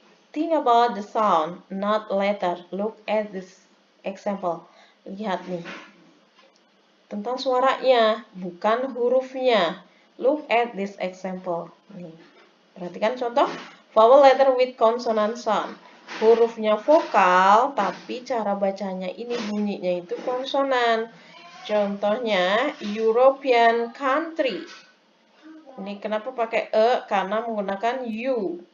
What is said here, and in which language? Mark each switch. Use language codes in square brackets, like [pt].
[en] Think about the sound, not letter. Look at this example. [id] Lihat nih. Tentang suaranya, bukan hurufnya. [en] Look at this example. [id] Nih. Perhatikan contoh. [en] Vowel letter with consonant sound. [id] Hurufnya vokal, tapi cara bacanya ini bunyinya itu konsonan. Contohnya, European country. Ini kenapa pakai karena menggunakan U.